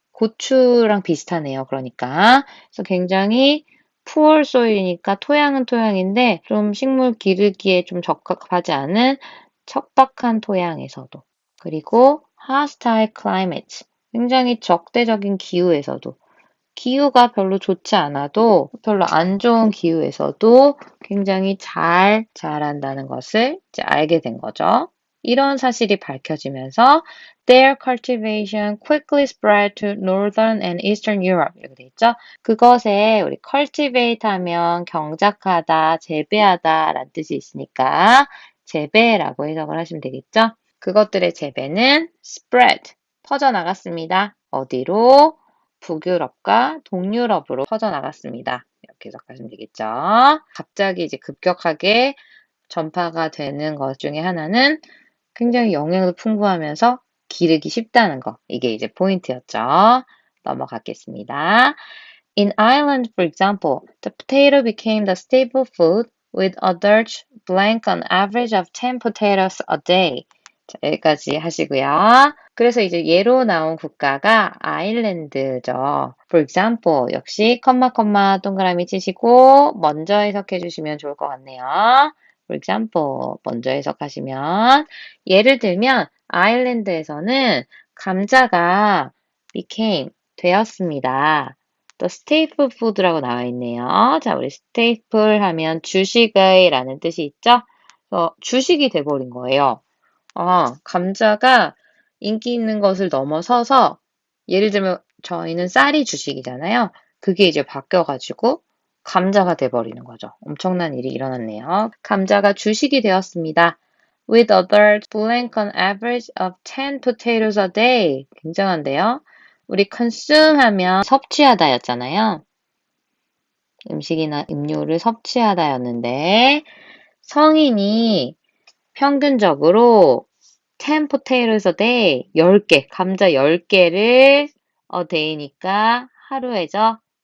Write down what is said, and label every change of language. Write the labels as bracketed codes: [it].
[ko] 고추랑 비슷하네요. 그러니까 그래서 굉장히 poor soil 이니까 토양은 토양인데 좀 식물 기르기에 좀 적합하지 않은 척박한 토양에서도 그리고 hostile climate 굉장히 적대적인 기후에서도 기후가 별로 좋지 않아도 별로 안 좋은 기후에서도 굉장히 잘 자란다는 것을 이제 알게 된 거죠. 이런 사실이 밝혀지면서 their cultivation quickly spread to northern and eastern Europe 이렇게 돼 있죠. 그것에 우리 cultivate 하면 경작하다, 재배하다 라는 뜻이 있으니까 재배라고 해석을 하시면 되겠죠. 그것들의 재배는 spread, 퍼져나갔습니다. 어디로? 북유럽과 동유럽으로 퍼져나갔습니다. 이렇게 해석하시면 되겠죠. 갑자기 이제 급격하게 전파가 되는 것 중에 하나는 굉장히 영양도 풍부하면서 기르기 쉽다는 거. 이게 이제 포인트였죠. 넘어가겠습니다. [en] In Ireland, for example, the potato became the staple food with a dirt blank on average of 10 potatoes a day. [ko] 자, 여기까지 하시고요. 그래서 이제 예로 나온 국가가 아일랜드죠. For example, 역시 컴마 동그라미 치시고 먼저 해석해 주시면 좋을 것 같네요. For example, 먼저 해석하시면 예를 들면 아일랜드에서는 감자가 became 되었습니다. The staple food 라고 나와 있네요. 자, 우리 staple 하면 주식의 라는 뜻이 있죠? 주식이 돼버린 거예요. 감자가 인기 있는 것을 넘어서서 예를 들면 저희는 쌀이 주식이잖아요. 그게 이제 바뀌어가지고 감자가 돼버리는 거죠. 엄청난 일이 일어났네요. 감자가 주식이 되었습니다. [en] With a bird blank on average of 10 potatoes a day. [ko] 굉장한데요. 우리 consume 하면 섭취하다였잖아요. 음식이나 음료를 섭취하다였는데 성인이 평균적으로 10 potatoes a day, 10개, 감자 10개를 a day니까 하루에죠.